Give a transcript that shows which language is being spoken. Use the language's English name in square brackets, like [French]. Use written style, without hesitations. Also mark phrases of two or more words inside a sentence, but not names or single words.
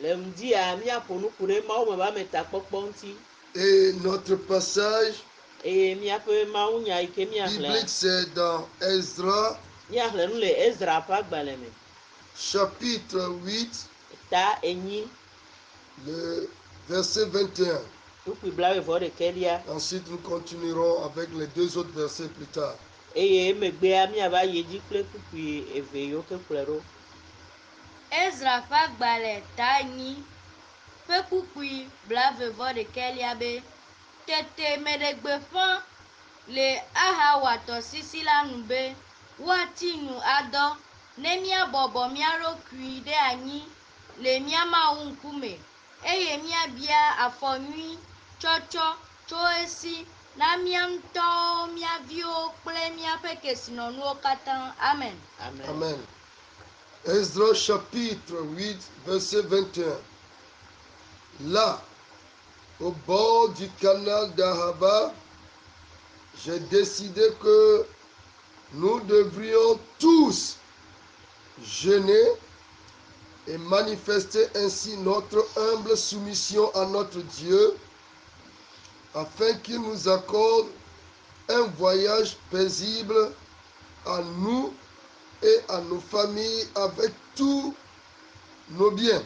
[French] Et notre passage biblique, c'est dans Esdras, chapitre 8, le verset 21. Ensuite, nous continuerons avec les deux autres versets plus tard. [Ewe] Ezra ƒe agbalẽ ta 8 ƒe kpukpui blaeve-vɔ-ɖekɛlia be tete meɖe gbeƒã le Ahawa tɔsisi la nu be woati nu adɔ ne míabɔbɔ mía ɖokui ɖe anyi le mía Mawu ŋkume eye míabia afɔ nyui tsɔtsɔ tso esi na mía ŋutɔwo mía Amen. Amen. [French] Esdras chapitre 8, verset 21. Là, au bord du canal d'Ahava, j'ai décidé que nous devrions tous jeûner et manifester ainsi notre humble soumission à notre Dieu, afin qu'il nous accorde un voyage paisible à nous et à nos familles avec tous nos biens.